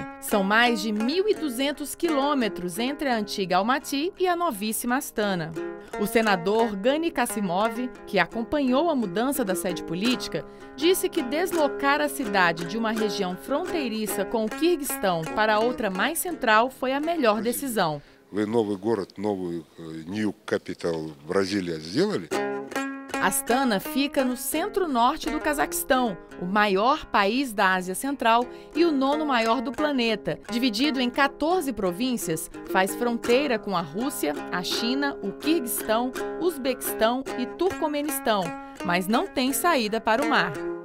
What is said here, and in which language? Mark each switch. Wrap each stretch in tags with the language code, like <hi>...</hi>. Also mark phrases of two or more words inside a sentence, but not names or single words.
<pt>São mais de 1.200 quilômetros entre a antiga Almaty e a novíssima Astana. O senador Gani Kassimov, que acompanhou a mudança da sede política, disse que deslocar a cidade de uma região fronteiriça com o Quirguistão para outra mais central foi a melhor decisão.</pt> <ru>Вы новый город, новую</ru> <en>new capital</en> <ru>Бразилия сделали?</ru> <pt>Astana fica no centro-norte do Cazaquistão, o maior país da Ásia Central e o 9º maior do planeta. Dividido em 14 províncias, faz fronteira com a Rússia, a China, o Quirguistão, Uzbequistão e Turcomenistão, mas não tem saída para o mar.</pt>